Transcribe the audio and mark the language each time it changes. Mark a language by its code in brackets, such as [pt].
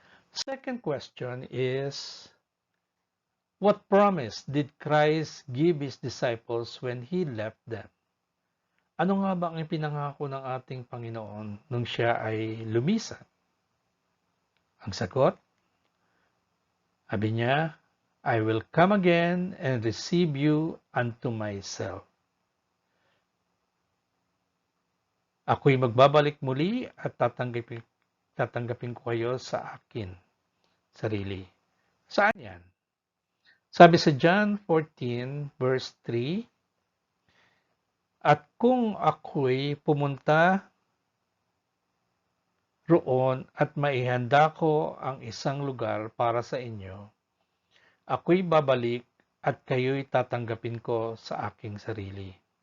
[en] Second question is, what promise did Christ give His disciples when He left them? [tl] Ano nga ba ang ipinangako ng ating Panginoon nung Siya ay lumisan? Ang sagot, sabi niya, [en] I will come again and receive you unto myself. [tl] Ako'y magbabalik muli at tatanggapin ko kayo sa akin sarili. Saan yan? Sabi sa John 14 verse 3, at kung ako'y pumunta roon at maihanda ko ang isang lugar para sa inyo, ako'y babalik at kayo'y tatanggapin ko sa aking sarili.